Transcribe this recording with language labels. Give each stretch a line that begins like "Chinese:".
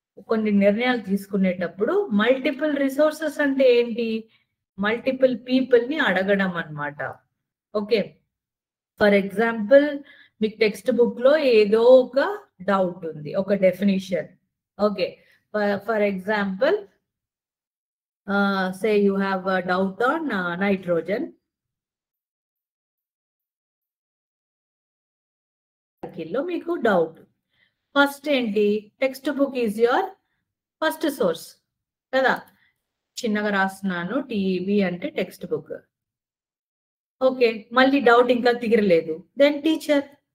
Telugu: కొన్ని నిర్ణయాలు తీసుకునేటప్పుడు మల్టిపుల్ రిసోర్సెస్ అంటే ఏంటి, మల్టిపుల్ పీపుల్ ని అడగడం అన్నమాట. ఓకే, ఫర్ ఎగ్జాంపుల్ మీకు టెక్స్ట్ బుక్ లో ఏదో ఒక డౌట్ ఉంది, ఒక definition.
English: Okay, for example say you have a doubt on nitrogen.
Telugu: లో మీకు డౌట్, ఫస్ట్ ఏంటి,
English: textbook is your first source
Telugu: కదా. చిన్నగా రాస్తున్నాను, టీబీ అంటే టెక్స్ట్ బుక్. ఓకే, మళ్ళీ డౌట్ ఇంకా తీరలేదు, దెన్ టీచర్.